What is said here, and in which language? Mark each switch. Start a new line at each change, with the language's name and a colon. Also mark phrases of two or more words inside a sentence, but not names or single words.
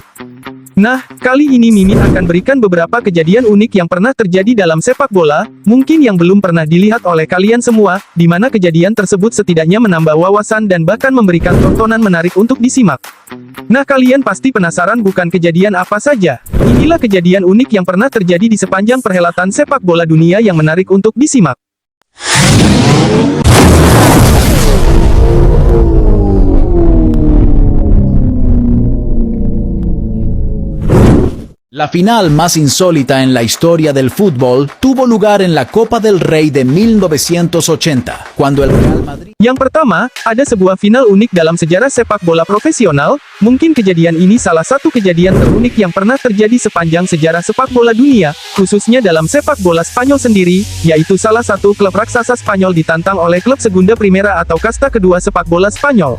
Indonesian: Nah, kali ini Mimin akan berikan beberapa kejadian unik yang pernah terjadi dalam sepak bola, mungkin yang belum pernah dilihat oleh kalian semua, di mana kejadian tersebut setidaknya menambah wawasan dan bahkan memberikan tontonan menarik untuk disimak. Nah, kalian pasti penasaran bukan kejadian apa saja? Inilah kejadian unik yang pernah terjadi di sepanjang perhelatan sepak bola dunia yang menarik untuk disimak.
Spanish: La final más insólita en la historia del fútbol tuvo lugar en la Copa del Rey de 1980, cuando el Real Madrid...
Indonesian: Yang pertama, ada sebuah final unik dalam sejarah sepak bola profesional. Mungkin kejadian ini salah satu kejadian terunik yang pernah terjadi sepanjang sejarah sepak bola dunia, khususnya dalam sepak bola Spanyol sendiri, yaitu salah satu klub raksasa Spanyol ditantang oleh klub Segunda Primera atau kasta kedua sepak bola Spanyol.